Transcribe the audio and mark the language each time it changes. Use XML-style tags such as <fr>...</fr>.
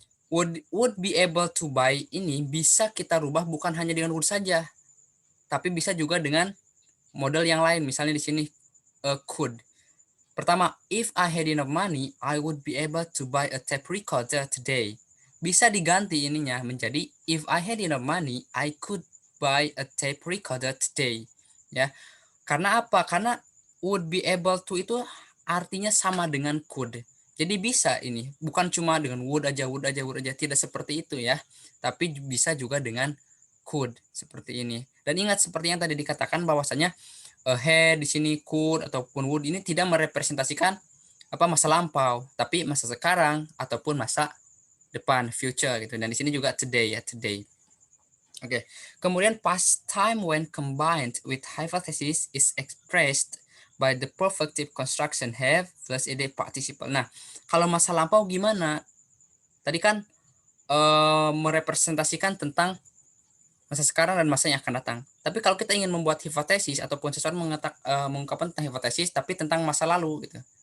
<en>Would be able to buy</en> <id>ini bisa kita rubah bukan hanya dengan would saja, tapi bisa juga dengan model yang lain. Misalnya di sini could.</id> <en>Pertama, if I had enough money, I would be able to buy a tape recorder today.</en> <id>Bisa diganti ininya menjadi</id> <en>if I had enough money, I could buy a tape recorder today.</en> <id>Ya, karena apa? Karena would be able to itu artinya sama dengan could. Jadi bisa ini, bukan cuma dengan would aja, tidak seperti itu ya. Tapi bisa juga dengan could seperti ini. Dan ingat seperti yang tadi dikatakan bahwasanya had di sini could ataupun would ini tidak merepresentasikan masa lampau, tapi masa sekarang ataupun masa depan, future gitu. Dan di sini juga today ya, today. Oke.</id> <en>Kemudian past time when combined with hypothesis is expressed by the perfective construction have plus ed participle.</en> <id>Nah, kalau masa lampau gimana? Tadi kan merepresentasikan tentang masa sekarang dan masa yang akan datang. Tapi kalau kita ingin membuat hipotesis ataupun sesuatu mengungkapkan tentang hipotesis tapi tentang masa lalu gitu.</id>